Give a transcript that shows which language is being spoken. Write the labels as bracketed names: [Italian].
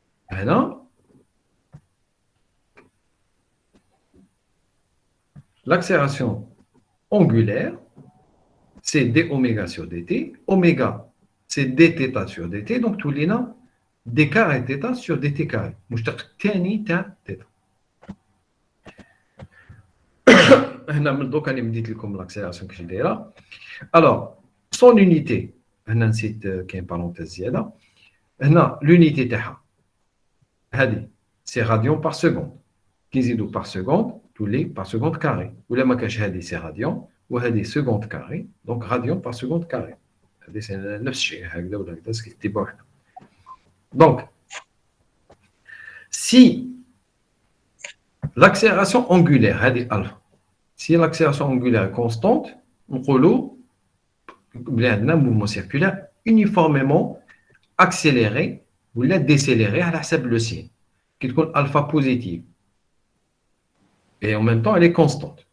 [French] هنا l'accélération angulaire, c'est d oméga sur dt. Oméga, c'est dθ sur dt. Donc, tout les noms, d carré θ sur dt carré. [Arabic] مشتق الثاني تاع θ. هنا من دوك انا مديت لكم l'accélération كيفاش دايره. [French] Alors, son unité, [Arabic] هنا نسيت كاين بارونتيز زياده. [French] هنا l'unité [Arabic] تاعها هذه [French] c'est radian par seconde. [Arabic] كي نزيدو [French] par seconde [Arabic] تولي [French] par seconde carré. [Arabic] ولا ما كاش هذه [French] c'est radian [Arabic] وهذه seconde carré. [French] Donc radian par seconde carré. [Arabic] هذه c'est نفس الشيء هكذا ولا هكذا كتبوه هنا. [French] Donc si l'accélération angulaire هذه alpha, si l'accélération angulaire est constante, [Arabic] نقولوا بلي عندنا [French] mouvement circulaire uniformément accéléré ou la décéléré [Arabic] على حسب [French] le signe qui تكون alpha positive et en même temps elle est constante.